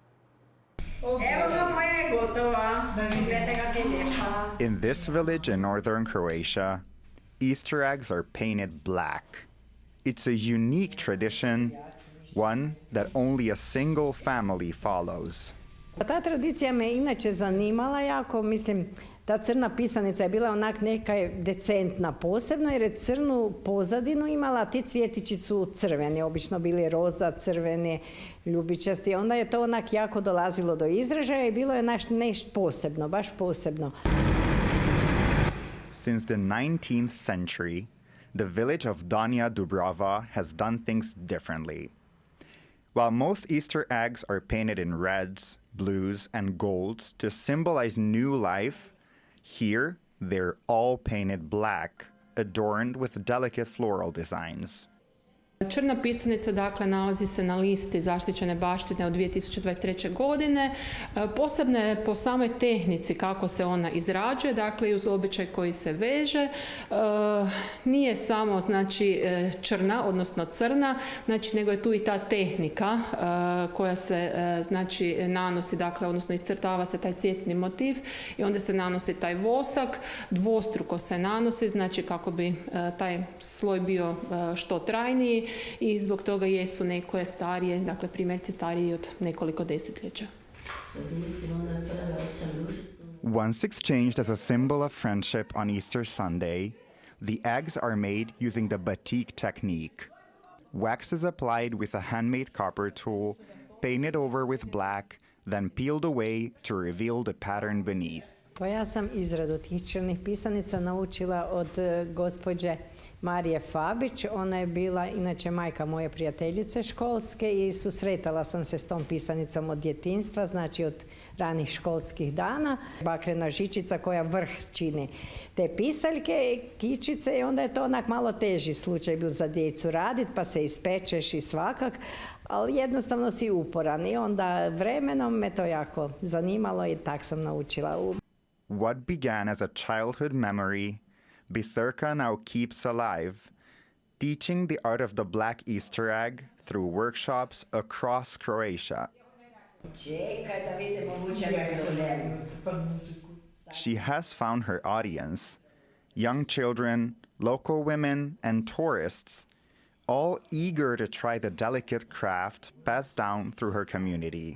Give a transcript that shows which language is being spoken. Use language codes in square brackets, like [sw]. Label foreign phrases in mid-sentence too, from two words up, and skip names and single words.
[en] In this village in northern Croatia, Easter eggs are painted black. It's a unique tradition, one that only a single family follows. [hr] Ta tradicija me inače zanimala jako, mislim, ta crna pisanica je bila onak neka decentna posebno jer je crnu pozadinu imala, a ti cvjetići su crveni, obično bili roza, crveni, ljubičasti. Onda je to onak jako dolazilo do izražaja i bilo je nešto posebno, baš posebno. [en] Since the 19th century, the village of Donja Dubrava has done things differently. While most Easter eggs are painted in reds, blues, and golds to symbolize new life, here they're all painted black, adorned with delicate floral designs. [hr] Crna pisanica, dakle, nalazi se na listi zaštićene baštine od 2023. godine. Posebna je po samoj tehnici kako se ona izrađuje, dakle, i uz običaj koji se veže. Nije samo, znači, crna, odnosno crna, znači, nego je tu i ta tehnika koja se, znači, nanosi, dakle, odnosno iscrtava se taj cvjetni motiv i onda se nanosi taj vosak, dvostruko se nanosi, znači, kako bi taj sloj bio što trajniji. I zbog toga jesu neke starije, dakle primjerci stariji od nekoliko desetljeća. [en] Once exchanged as a symbol of friendship on Easter Sunday, the eggs are made using the batik technique. Wax is applied with a handmade copper tool, painted over with black, then peeled away to reveal the pattern beneath. [hr] Pa ja sam izradu tih crnih pisanica naučila od gospođe Marije Fabić. Ona je bila inače majka moje prijateljice školske i susretala sam se s tom pisanicom od djetinjstva, znači od ranih školskih dana. Bakrena žičica koja vrh čini te pisaljke, kičice, i onda je to onak malo teži slučaj bil za djecu raditi, pa se ispečeš i svakak, ali jednostavno si uporan i onda vremenom me to jako zanimalo i tak sam naučila. [en] What began as a childhood memory, Biserka now keeps alive, teaching the art of the black Easter egg through workshops across Croatia. She has found her audience, young children, local women, and tourists, all eager to try the delicate craft passed down through her community.